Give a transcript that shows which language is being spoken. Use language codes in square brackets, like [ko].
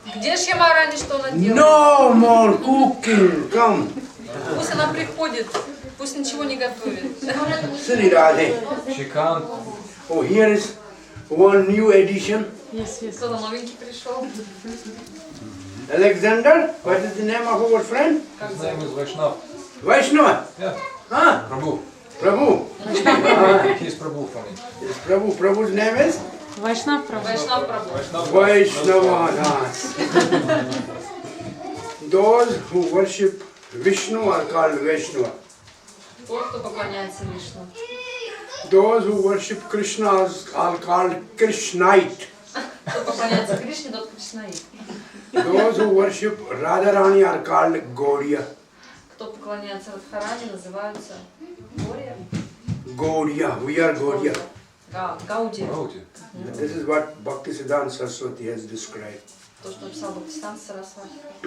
[ru] Где ж Ямарани, что она делает? [en] No more cooking. Come. [ru] Пусть она приходит, пусть ничего не готовит. [en] Shri Radhe. She can't. Oh, here is one new edition. Yes. [ru] Кто-то новенький пришел. [en] Alexander, what is the name of our friend? His name is Vaishnav. Vaishnava. Yeah. Huh? Prabhu. Prabhu. He's Prabhu for me. Yes, Prabhu. Prabhu's name is? [ru] Вайшнав Прабhu. Вайшнав Прабhu. [en] Vaishnava Das. Those who worship Vishnu are called Vaishnava. [ru] Тот, кто поклоняется Вишну. [en] Those who worship Krishna are called Krishnite. [ru] Кто поклоняется Кришне, тот Кришнаит. [en] Those who worship Radharani are called Gaudiya. [ru] Кто поклоняется Радхарани, называются Гория. [en] Gaudiya. We are Gaudiya. [ru] Гауди. [en] Gaudiya. This is what Bhaktisiddhanta Saraswati has described. [ru] То, что написал Бхактисиданта Сарасвати.